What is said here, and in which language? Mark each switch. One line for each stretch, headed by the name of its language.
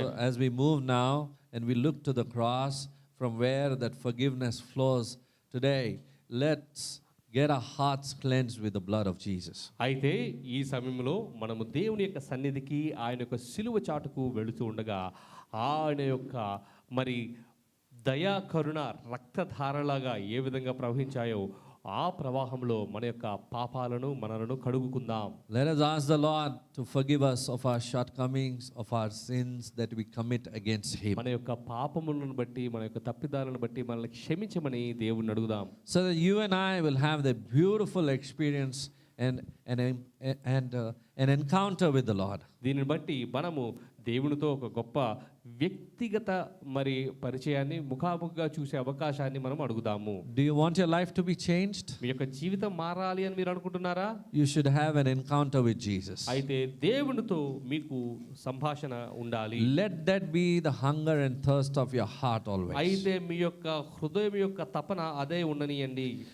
English: So as we move now and we look to the cross from where that forgiveness flows today, let's get our hearts cleansed with the blood of Jesus.
Telugu: అయితే ఈ సమయంలో మనము దేవుని యొక్క సన్నిధికి ఆయన యొక్క సిలువ చాటుకు వెళుతూ ఉండగా ఆయన యొక్క మరి దయా కరుణ రక్తధారలాగా ఏ విధంగా ప్రవహించాయో ఆ ప్రవాహంలో మన యొక్క పాపాలను మనలను కడుగుకుందాం.
English: Let us ask the Lord to forgive us of our shortcomings, of our sins that we commit against Him.
Telugu: మన యొక్క పాపములను బట్టి మన యొక్క తప్పిదాలను బట్టి మనల్ని క్షమించమని దేవుణ్ణి అడుగుదాం.
English: So that you and I will have the beautiful experience and an encounter with the Lord.
Telugu: దీనిని బట్టి మనము దేవునితో ఒక గొప్ప వ్యక్తిగత మరి పరిచయాన్ని ముఖాముఖిగా చూసే అవకాశాన్ని మనం అడుగుదాము.
English: Do you want your life to be changed?
Telugu: మీ యొక్క జీవితం మారాలి అని మీరు అనుకుంటున్నారా?
English: You should have an encounter with Jesus.
Telugu: అయితే దేవునితో మీకు సంభాషణ ఉండాలి.
English: Let that be the hunger and thirst of your heart always.
Telugu: అయితే మీ యొక్క హృదయం యొక్క తపన అదే ఉండనియండి.